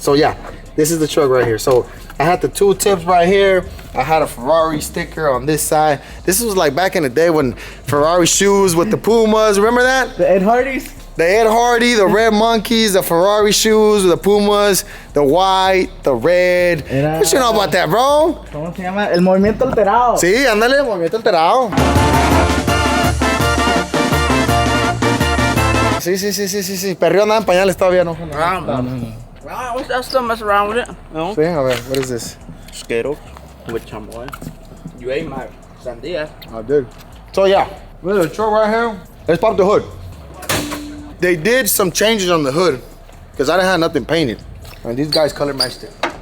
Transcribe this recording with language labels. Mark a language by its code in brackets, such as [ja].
[en] So yeah, this is the truck right here. So I had the tool tips right here. I had a Ferrari sticker on this side. This was like back in the day when Ferrari shoes with the Pumas. Remember that? The Ed Hardys. The Ed Hardy, the red monkeys, the Ferrari shoes, the Pumas, the white, the red. What you know about that, bro? [es] ¿Cómo se llama? El movimiento alterado. Sí, ándale, movimiento alterado. Sí. Perreo andaba en pañales todavía, ¿no? [en] I still mess around with it. [es] No. Sí, a ver, [en] what is this? Skittles with chamboy. You ate my sandía. I did. So yeah, look at the truck right here. Let's pop the hood. They did some changes on the hood because I didn't have nothing painted, and these guys color matched it.